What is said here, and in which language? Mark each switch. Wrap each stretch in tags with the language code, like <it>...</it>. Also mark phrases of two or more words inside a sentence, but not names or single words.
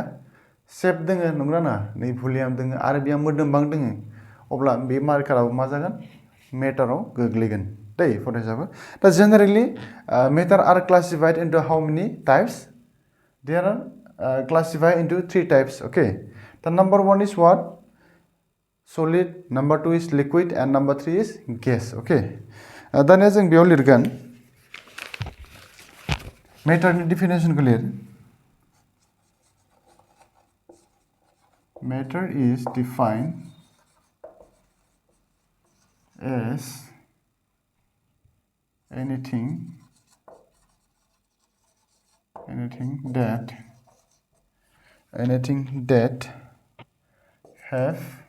<brx>शेप दोङो नंगौना नङा नै भलिउम दोङो आरो बेहा मोदोमबां दोङो अब्ला बे मार्काराबो मा जागोन मेटाराव गोग्लैगोन दै फरायसाफोर</brx> <en>the generally matter are classified into how many types they are classified into 3 types okay the number 1 is what solid number 2 is liquid and number 3 is gas okay</en> <brx>दानिया जों बेयाव लिरगोन मेटारनि डेफिनेसनखौ लिर</brx> <en>matter is defined as anything that have</en>